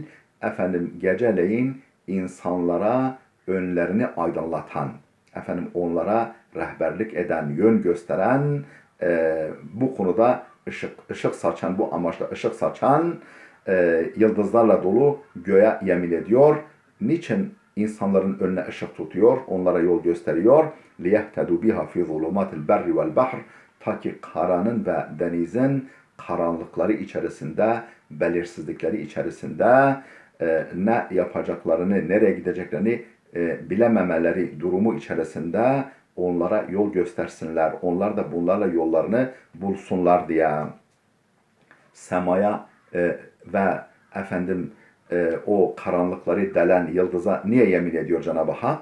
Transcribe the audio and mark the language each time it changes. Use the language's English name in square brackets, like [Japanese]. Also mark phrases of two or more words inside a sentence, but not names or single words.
[Turkish] Geceleyin insanlara önlerini aydınlatan, onlara rehberlik eden, yön gösteren, bu konuda ışık saçan, bu amaçla ışık saçan yıldızlarla dolu göğe yemin ediyor. Niçin insanların önüne ışık tutuyor, onlara yol gösteriyor? [Arabic] لِيَهْتَدُوا بِهَا فِي ظُلُمَاتِ الْبَرِّ وَالْبَحْرِ [Turkish] Ta ki karanın ve denizin karanlıkları içerisinde, belirsizlikleri içerisinde ne yapacaklarını, nereye gideceklerini bilememeleri durumu içerisinde onlara yol göstersinler. Onlar da bunlarla yollarını bulsunlar diye. Semaya ve o karanlıkları delen yıldıza niye yemin ediyor Cenab-ı Hak?